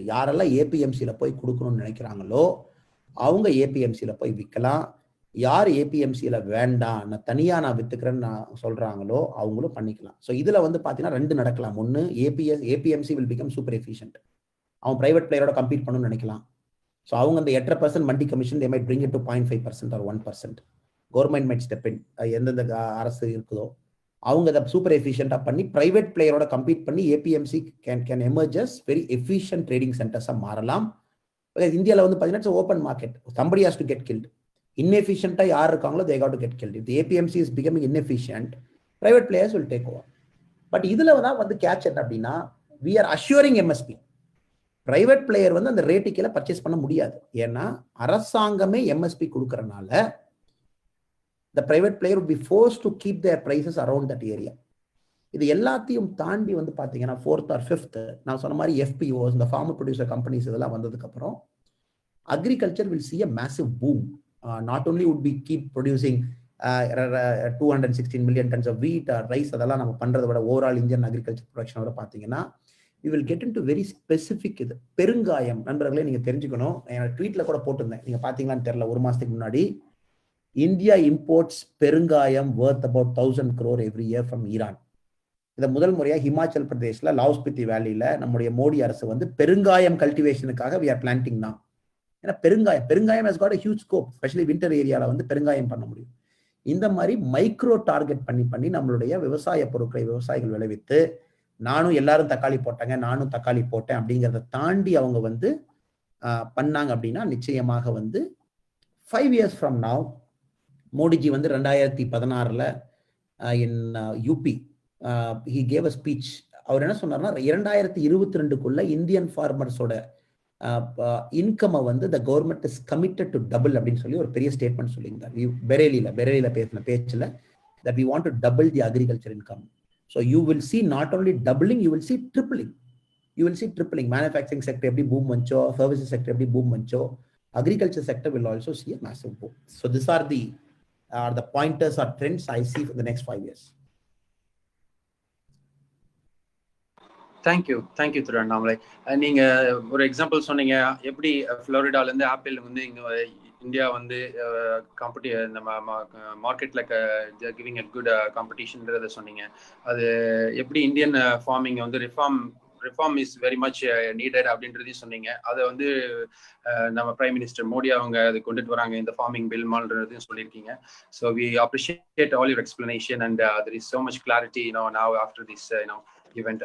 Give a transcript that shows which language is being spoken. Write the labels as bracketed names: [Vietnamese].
[Tamil] யாரெல்லாம் ஏபிஎம்சியில போய் கொடுக்கணும்னு நினைக்கிறாங்களோ அவங்க ஏபிஎம்சியில போய் விற்கலாம். யார் ஏபிஎம்சியில வேண்டாம், நான் தனியா நான் வித்துக்கிறேன்னு நான் சொல்றாங்களோ அவங்களும் பண்ணிக்கலாம். ஸோ இதுல வந்து பாத்தீங்கன்னா 2 நடக்கலாம். ஒன்னு, [English] APMC will become super efficient. [Tamil] அவன் பிரைவேட் பிளேயரோட கம்பீட் பண்ணணும்னு நினைக்கலாம். ஸோ அவங்க அந்த 8% மண்டி commission [English] they might bring it to 0.5% or 1%. Government might step in. [Tamil] எந்தெந்த அரசு இருக்குதோ அவங்க அதை சூப்பர் எஃபிஷியண்டா பண்ணி பிரைவேட் பிளேயரோட கம்பீட் பண்ணி APMC can emerges very efficient trading சென்டர்ஸா மாறலாம். இந்தியாவில் வந்து பார்த்தீங்கன்னா open market. [English] somebody has to get killed. inefficient [Tamil] யார் இருக்காங்களோ [English] they got to get killed. If the APMC is becoming inefficient, private players will take over. [Tamil] But இதுல தான் வந்து catch என்ன அப்படின்னா, [English] we are assuring MSP. [Tamil] Private player வந்து அந்த ரேட்டுக்கு கீழே பர்ச்சேஸ் பண்ண முடியாது. ஏன்னா அரசாங்கமே MSP கொடுக்கறனால [English] the private player would be forced to keep their prices around that area. [Tamil] இது எல்லாத்தையும் தாண்டி வந்து பாத்தீங்கன்னா 4th or 5th நான் சொன்ன மாதிரி FPOs, இந்த ஃபார்மர் ப்ரொடியூசர் கம்பெனிஸ் இதெல்லாம் வந்ததுக்கு அப்புறம் [English] agriculture will see a massive boom. Not only would we keep producing 216 million tons of wheat or rice, [Tamil] அதெல்லாம் நம்ம பண்றதை விட ஓவரால் இந்தியன் அக்ரிகல்ச்சர் ப்ரொடக்ஷன் விட பாத்தீங்கன்னா [English] we will get into very specific. [Tamil] இது பெருங்காயம் நண்பர்களே நீங்க தெரிஞ்சுக்கணும். நான் ட்வீட்ல கூட போட்டிருந்தேன், நீங்க பாத்தீங்களான்னு தெரியல. ஒரு மாசத்துக்கு முன்னாடி இந்தியா இம்போர்ட்ஸ் பெருங்காயம் [English] worth about 1000 crore every year [Tamil] from Iran. இதை முதல் முறையா ஹிமாச்சல் பிரதேஷ்ல லாஸ்பித்தி வேலியில நம்முடைய மோடி அரசு வந்து பெருங்காயம் கல்டிவேஷனுக்காக [English] we are planting now. [Tamil] ஏன்னா பெருங்காயம் [English] has got a huge scope, especially winter [Tamil] ஏரியால வந்து பெருங்காயம் பண்ண முடியும். இந்த மாதிரி மைக்ரோ டார்கெட் பண்ணி நம்மளுடைய விவசாய பொருட்களை விவசாயிகள் விளைவித்து, நானும் எல்லாரும் தக்காளி போட்டாங்க நானும் தக்காளி போட்டேன் அப்படிங்கிறத தாண்டி அவங்க வந்து பண்ணாங்க அப்படின்னா நிச்சயமாக வந்து [English] 5 years from now, [Tamil] மோடிஜி வந்து 2016 இன் UP [English] he gave a speech. [Tamil] அவர் என்ன சொன்னார்னா 2022க்குள்ள இந்தியன் ஃபார்மர்ஸோட இன்கம் வந்து [English] the government is committed to double [Tamil] அப்படின்னு சொல்லி ஒரு பெரிய ஸ்டேட்மெண்ட் சொல்லியிருந்தார். பெரேலியில பேசின பேச்சுல [English] that we want to double the agriculture income. So you will see not only doubling, you will see tripling. Manufacturing sector [Tamil] எப்படி boom வந்துச்சோ, [English] services sector எப்படி boom வந்துச்சோ, agriculture sector will also see a massive boom. So these are the pointers or trends I see for the next 5 years. Thank you Thiru Annamalai. [Tamil] நீங்க ஒரு example சொன்னீங்க, எப்படி ஃப்ளோரிடால இருந்து apple வந்து இங்க இந்தியா வந்து நம்ம மார்க்கெட்ல கிவிங் அ குட் காம்படிஷன்ன்றத சொன்னீங்க. அது எப்படி இந்தியன் ஃபார்மிங் வந்து [English] reform is very much needed [Tamil] அப்படின்றதையும் சொன்னீங்க. அதை வந்து நம்ம பிரைம் மினிஸ்டர் மோடி அவங்க அதை கொண்டுட்டு வராங்க இந்த ஃபார்மிங் பில் மால்ன்றதையும் சொல்லியிருக்கீங்க. [English] So we appreciate all your explanation and there is so much clarity now after this event.